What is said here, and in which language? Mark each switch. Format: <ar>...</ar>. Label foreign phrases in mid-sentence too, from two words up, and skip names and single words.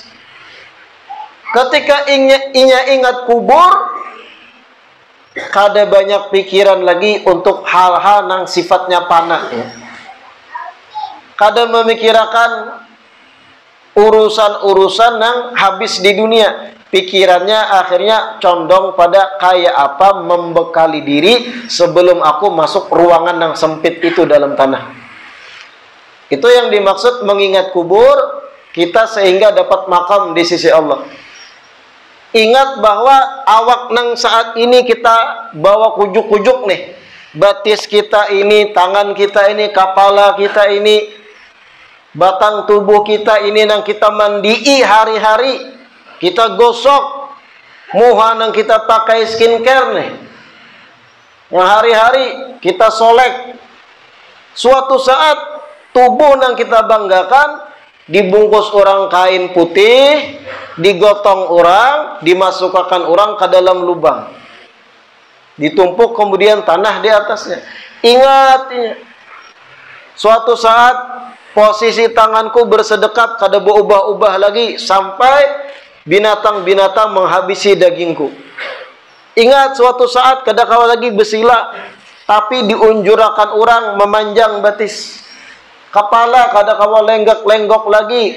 <bjn>Ketika inya ingat kubur, kada banyak pikiran lagi untuk hal-hal nang sifatnya panah. Kada memikirkan urusan-urusan nang habis di dunia. Pikirannya akhirnya condong pada kayak apa membekali diri sebelum aku masuk ruangan yang sempit itu dalam tanah.</bjn> <id>Itu yang dimaksud mengingat kubur kita sehingga dapat makam di sisi Allah.</id> <bjn>Ingat bahwa awak nang saat ini kita bawa kujuk-kujuk nih. Batis kita ini, tangan kita ini, kepala kita ini, batang tubuh kita ini nang kita mandii hari-hari.</bjn> <id>Kita gosok.</id> <bjn>Muha nang kita pakai skincare nih. Yang hari-hari kita solek. Suatu saat tubuh nang kita banggakan dibungkus orang kain putih, digotong orang, dimasukkan orang ke dalam lubang, ditumpuk kemudian tanah di atasnya. Ingat, suatu saat posisi tanganku bersedekat, kada berubah-ubah lagi sampai binatang-binatang menghabisi dagingku. Ingat, suatu saat kada kawa lagi bersila, tapi diunjurakan orang memanjang batis. Kepala kada kawa lenggok-lenggok lagi.</bjn>